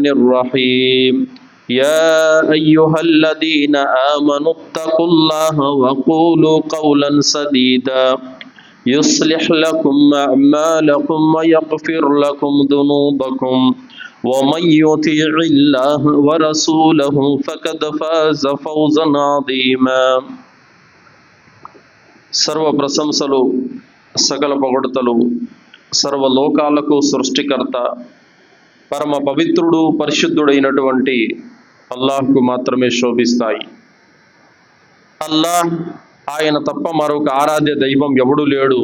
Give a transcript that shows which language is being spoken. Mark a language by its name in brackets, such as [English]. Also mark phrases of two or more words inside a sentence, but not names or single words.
[Arabic] الرحيم يا أيها الذين آمنوا اتقوا الله وقولوا قولا سديدا يصلح لكم أعمالكم ويغفر لكم ذنوبكم ومن يطع الله ورسوله فقد فاز فوزا عظيما [Telugu] సర్వ ప్రశంసలు సకల పొగడ్తలు సర్వలోకాలకు సృష్టికర్త పరమ పవిత్రుడు పరిశుద్ధుడైనటువంటి అల్లాహ్కు మాత్రమే శోభిస్తాయి. అల్లాహ్ ఆయన తప్ప మరొక ఆరాధ్య దైవం ఎవడు లేడు.